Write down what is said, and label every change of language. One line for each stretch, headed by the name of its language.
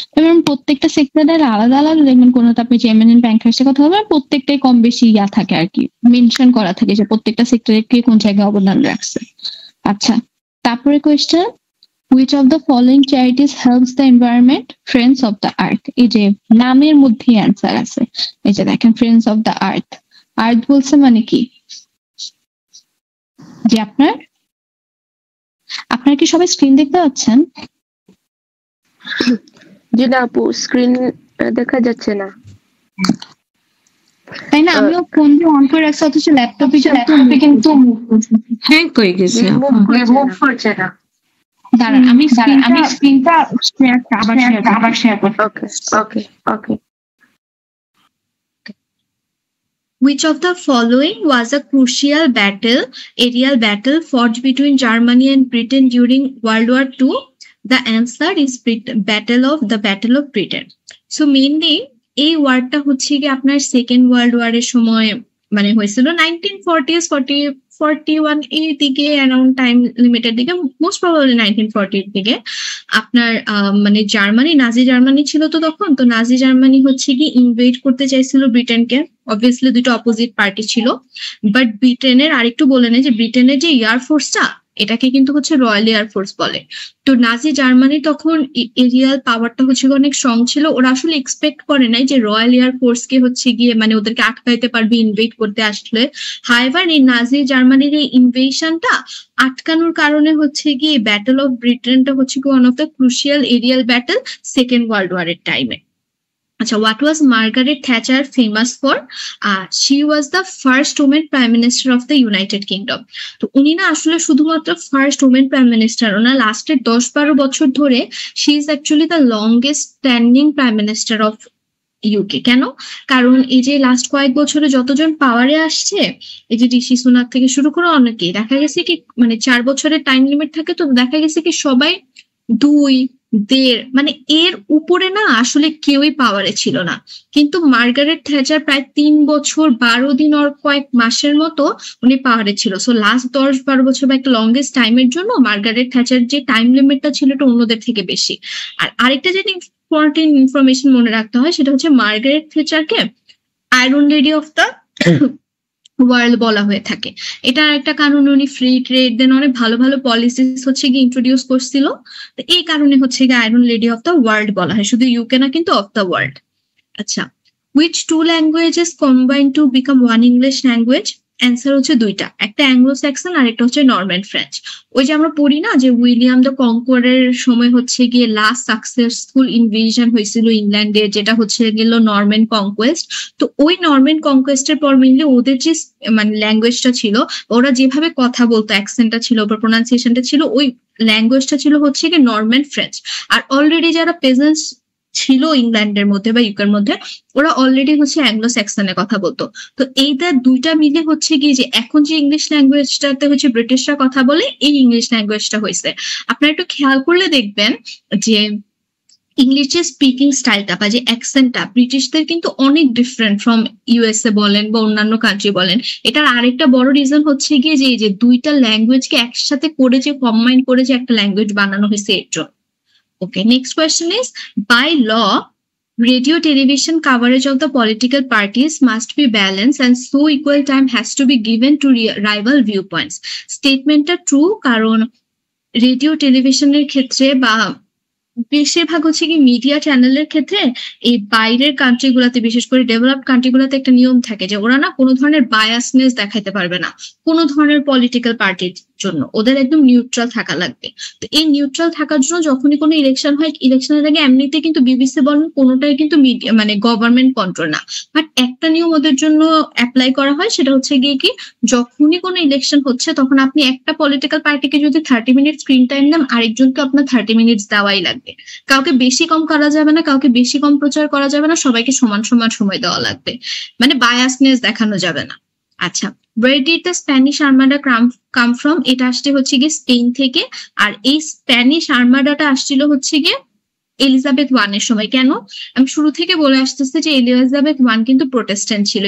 Bangla: এবং প্রত্যেকটা সেক্টরের আলাদা আলাদা দেখবেন, কোনো আপনি যে এমিনেন্ট ব্যাংকার্সের কথা বলবেন, প্রত্যেকটাই কম বেশি ইয়া থাকে আর কি, মেনশন করা থাকে যে প্রত্যেকটা সেক্টরে কে কোন জায়গায় অবদান রাখছে। আচ্ছা, তারপরে question,
English: which of the following charities helps the environment? Friends of the Earth।
Bangla: এই যে নামের মধ্যে অ্যান্সার আছে, এই যে দেখেন ফ্রেন্ডস অফ দ্য আর্থ। আর্থ বলছে মানে কি, যে আপনারা কি সবাই স্ক্রিন দেখতে পাচ্ছেন? জি না আপু, স্ক্রিন দেখা যাচ্ছে না। তাই না, আমিও ফোন দিয়ে অন করে রাখছি, অথচ ল্যাপটপে কিন্তু হ্যাং হয়ে গেছে, মুভ করছে না। দাঁড়ান আমি স্ক্রিনটা আবার শেয়ার করছি। ওকে ওকে।
English: Which of the following was a crucial aerial battle fought between Germany and Britain during World War II? The answer is the Battle of Britain. So mainly
Bangla: এই ওয়ারটা হচ্ছে কি আপনার সেকেন্ড ওয়ার্ল্ড ওয়ারের সময় মানে হয়েছিল 1940s 41 এর দিকে, অ্যারাউন্ড টাইম লিমিটের দিকে, মোস্ট প্রবাবলি 1940 এর দিকে। আপনার মানে জার্মানি, নাজি জার্মানি ছিল তো তখন, তো নাজি জার্মানি হচ্ছে কি ইনভেড করতে চাইছিল ব্রিটেনকে। অবভিয়াসলি দুটো অপোজিট পার্টি ছিল, বাট ব্রিটেনের আরেকটু বলে নেই যে ব্রিটেনের যে এয়ারফোর্সটা, এটাকে কিন্তু হচ্ছে রয়্যাল এয়ারফোর্স বলে। তো নাজি জার্মানি তখন এরিয়াল পাওয়ারটা হচ্ছে অনেক স্ট্রং ছিল, ওরা আসলে এক্সপেক্ট করে নাই যে রয়্যাল এয়ারফোর্স কে হচ্ছে গিয়ে মানে ওদেরকে আটকাইতে পারবে ইনভেড করতে আসলে। হাইভার এই নাজি জার্মানির এই ইনভেশনটা আটকানোর কারণে হচ্ছে গিয়ে ব্যাটল অফ ব্রিটেনটা হচ্ছে কি one of the crucial Arial battle second world ওয়ারের টাইমে।
English: আচ্ছা, what was Margaret Thatcher famous for? She was the first woman prime minister of the United Kingdom.
Bangla: তো উনি না আসলে শুধুমাত্র ফার্স্ট ওমেন প্রাইম মিনিস্টার, ওনার লাস্টের 10-12 বছর ধরে
English: she is actually the longest standing prime minister of
Bangla: UK. কেন? কারণ এই যে লাস্ট কয়েক বছরে যতজন পাওয়ারে আসছে, এই যে ঋষি সুনাক থেকে শুরু করে অনেকেই দেখা গেছে কি মানে 4 বছরের টাইম লিমিট থাকে, তো দেখা গেছে কি সবাই 2-1.5 মানে এর উপরে না আসলে কেউই পাওয়ারে ছিল না। কিন্তু মার্গারেট থ্যাচার প্রায় 3 বছর 12 দিন আর কয়েক মাসের মতো উনি পাওয়ারে ছিল। সো লাস্ট 10-12 বছর বা একটা লংগেস্ট টাইমের জন্য মার্গারেট থ্যাচার যে টাইম লিমিটটা ছিল এটা অন্যদের থেকে বেশি। আর আরেকটা যেটা ইম্পর্টেন্ট ইনফরমেশন মনে রাখতে হয় সেটা হচ্ছে Margaret থ্যাচারকে iron lady of the world বলা হয়ে থাকে। এটার একটা কারণ উনি ফ্রি ট্রেড দেন অনেক ভালো ভালো পলিসিস হচ্ছে গিয়ে ইন্ট্রোডিউস করছিল। তো এই কারণে হচ্ছে গিয়ে iron lady of the world বলা হয়, শুধু ইউকে না কিন্তু অফ দ্য ওয়ার্ল্ড।
English: আচ্ছা, which two languages combine to become one English language?
Bangla: Answer হচ্ছে দুইটা, একটা অ্যাংলো স্যাক্সন আর একটা হচ্ছে নরম্যান ফ্রেঞ্চ। ওই যে আমরা পড়ি না যে উইলিয়াম দ্য কনকোয়ারের সময় হচ্ছে গিয়ে লাস্ট সাকসেসফুল ইনভেশন হয়েছিল ইংল্যান্ডে, যেটা হচ্ছে গেল নরম্যান কনকোয়েস্ট। তো ওই নরম্যান কনকোয়েস্টের পর মেনলি ওদের যে মানে ল্যাঙ্গুয়েজটা ছিল, ওরা যেভাবে কথা বলতো, অ্যাকসেন্টটা ছিল বা প্রোনাউন্সিয়েশনটা ছিল, ওই ল্যাঙ্গুয়েজটা ছিল হচ্ছে গিয়ে নরম্যান ফ্রেঞ্চ। আর অলরেডি যারা পেজেন্টস ছিল ইংল্যান্ডের মধ্যে বা ইউকের মধ্যে, ওরা অলরেডি হচ্ছে অ্যাংলো স্যাক্সনে কথা বলতো। তো এইটা দুইটা মিলে হচ্ছে কি যে এখন যে ইংলিশ ল্যাঙ্গুয়েজটাতে হচ্ছে ব্রিটিশরা কথা বলে, এই ইংলিশ ল্যাঙ্গুয়েজটা হয়েছে। আপনারা একটু খেয়াল করলে দেখবেন যে ইংলিশের স্পিকিং স্টাইলটা বা যে অ্যাকসেন্টটা ব্রিটিশদের কিন্তু অনেক ডিফারেন্ট ফ্রম ইউএসএ বলেন বা অন্যান্য কান্ট্রি বলেন। এটার আরেকটা বড় রিজন হচ্ছে গিয়ে যে দুইটা ল্যাঙ্গুয়েজকে একসাথে করে যে কম্বাইন করে যে একটা ল্যাঙ্গুয়েজ বানানো হয়েছে এর জন্য।
English: Okay, next question is, by law, radio television coverage of the political parties must be balanced and so equal time has to be given to rival viewpoints. Statement true
Bangla: কারণ radio টেলিভিশনের ক্ষেত্রে বা বেশিরভাগ হচ্ছে কি মিডিয়া চ্যানেলের ক্ষেত্রে এই বাইরের কান্ট্রি গুলাতে, বিশেষ করে ডেভেলপড কান্ট্রি গুলাতে একটা নিয়ম থাকে যে ওরা না কোনো ধরনের বায়াসনেস দেখাইতে পারবে না কোনো ধরনের পলিটিক্যাল পার্টির জন্য, ওদের একদম নিউট্রাল থাকা লাগবে। তো এই নিউট্রাল থাকার জন্য যখনই কোনো ইলেকশন হয়, ইলেকশনের আগে এমনিতে কিন্তু বিবিসি বলেন কোনোটাই কিন্তু মিডিয়া মানে গভর্নমেন্ট কন্ট্রোল না, বাট একটা নিয়ম ওদের জন্য অ্যাপ্লাই করা হয়, সেটা হচ্ছে গিয়ে কি যখনই কোনো ইলেকশন হচ্ছে তখন আপনি একটা পলিটিক্যাল পার্টিকে যদি 30 মিনিট স্ক্রিন টাইম দেন, আরেকজনকে আপনার 30 মিনিট দেওয়াই লাগবে। কাউকে বেশি কম করা যাবে না, কাউকে বেশি কম প্রচার করা যাবে না, সবাইকে সমান সমান সময় দেওয়া লাগবে, মানে বায়াসনেস দেখানো যাবে না।
English: আচ্ছা, where did the Spanish Armada come from?
Bangla: এটা আসছে হচ্ছে গিয়ে স্পেন থেকে, আর এই স্প্যানিশ আর্মাডাটা আসছিল হচ্ছে গিয়ে এলিজাবেথ ওয়ানের সময়। কেন আমি শুরু থেকে বলে আসতেছি যে এলিজাবেথ ওয়ান কিন্তু প্রোটেস্ট্যান্ট ছিল।